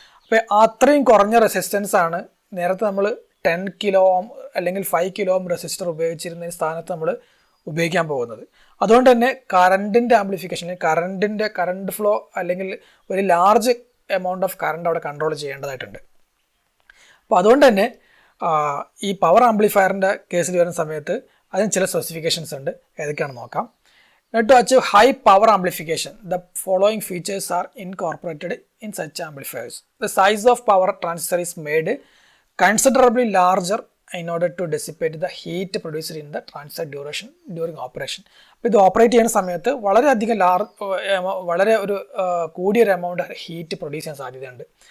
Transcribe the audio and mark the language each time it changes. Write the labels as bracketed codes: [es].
[ml] അപ്പോൾ അത്രയും കുറഞ്ഞ റെസിസ്റ്റൻസ് ആണ് നേരത്തെ നമ്മൾ 10 കിലോ ഓം അല്ലെങ്കിൽ 5 കിലോ ഓം റെസിസ്റ്റർ ഉപയോഗിച്ചിരുന്ന സ്ഥാനത്ത് നമ്മൾ ഉപയോഗിക്കാൻ പോകുന്നത്. അതുകൊണ്ട് തന്നെ കറണ്ടിൻ്റെ ആംപ്ലിഫിക്കേഷൻ, കറണ്ട് ഫ്ലോ അല്ലെങ്കിൽ ഒരു [en] large amount of current [ml] അവിടെ കൺട്രോൾ ചെയ്യേണ്ടതായിട്ടുണ്ട്. അപ്പോൾ അതുകൊണ്ട് തന്നെ ഈ പവർ ആംപ്ലിഫയറിൻ്റെ കേസിൽ വരുന്ന സമയത്ത് അതിന് ചില സ്പെസിഫിക്കേഷൻസ് ഉണ്ട്. ഏതൊക്കെയാണെന്ന് നോക്കാം. [en] To achieve high power amplification, the following features are incorporated in such amplifiers. The size of power transistor is made considerably larger in order to dissipate the heat produced in the transistor during operation. [ml] അപ്പോൾ ഇത് operate ചെയ്യുന്ന സമയത്ത് വളരെയധികം വളരെ ഒരു കൂടിയൊരു amount heat produce ചെയ്യാൻ സാധ്യതയുണ്ട്.